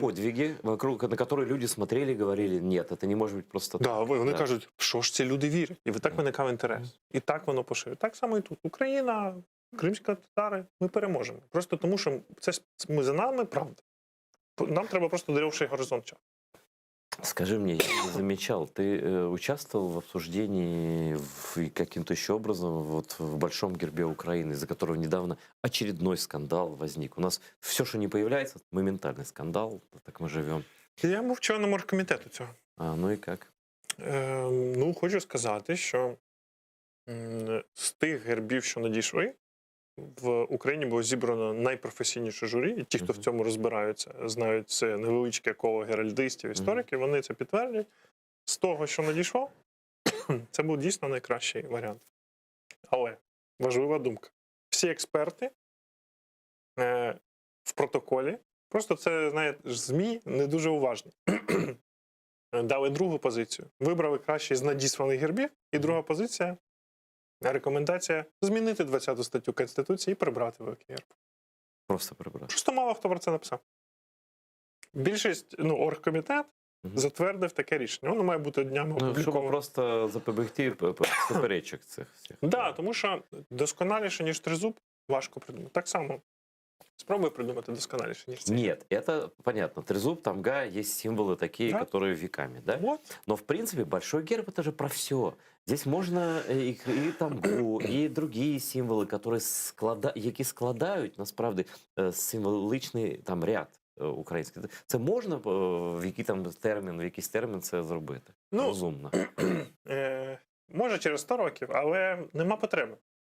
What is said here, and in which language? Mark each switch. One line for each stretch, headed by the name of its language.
Ukrainian: подвиги, вокруг, на які люди смотрели і говорили: ні, це не може бути просто так. Да, вони кажуть, що ж ці люди вірять. І так виникав інтерес. І так воно поширює. Так само і тут. Україна, кримські татари, ми переможемо. Просто тому, що це ми за нами, правда. Нам треба просто дальший горизонт часу.
Russian: Скажи мне, я не замечал, ты участвовал в обсуждении каким-то еще образом вот в Большом гербе Украины, из-за которого недавно очередной скандал возник? У нас все, что не появляется, моментальный скандал, так мы живем.
Ukrainian: Я був членом оргкомітету цього.
Russian: Ну и как?
Ukrainian: Ну, хочу сказати, що з тих гербів, що надійшли, в Україні було зібрано найпрофесійніше журі, і ті, хто в цьому розбираються, знають це невеличке коло геральдистів, істориків, вони це підтвердять. З того, що надійшло, це був дійсно найкращий варіант. Але важлива думка. Всі експерти в протоколі, просто це, знаєте, ЗМІ не дуже уважні, дали другу позицію. Вибрали кращий з надісланих гербів, і друга позиція – рекомендація змінити 20 статтю Конституції і прибрати великий герб. Просто прибрати. Просто мало хто про це написав. Більшість, оргкомітет затвердив таке рішення. Воно має бути днями опубліковано. Щоб просто запобігти суперечок цих всіх. Так, тому що досконаліше, ніж тризуб, важко придумати. Так само. Спробуй придумати досконаліше, ніж це.
Russian: Нет, это понятно. Трезуб, тамга, есть символы такие, которые веками, да? Вот. Но, в принципе, большой герб — это же про все. Здесь можно и тамгу, и другие
Ukrainian: символи, які складають, насправді, символичний там ряд український. Це можна в якийсь термін це зробити? Розумно. Може через 100 років, але нема потреби.